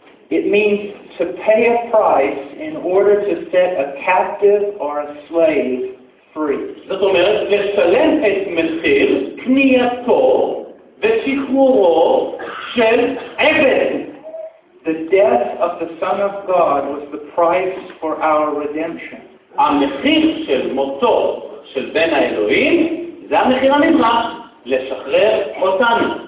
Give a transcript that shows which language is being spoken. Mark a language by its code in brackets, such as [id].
[en] It means to pay a price in order to set a captive or a slave free. [he] זאת אומרת, לשלם את מחיר קנייתו ושחרורו של עבד. [en] The death of the Son of God was the price for our redemption. [he] המחיר של מותו של בן האלוהים זה המחיר הנמרח לשחרר אותנו.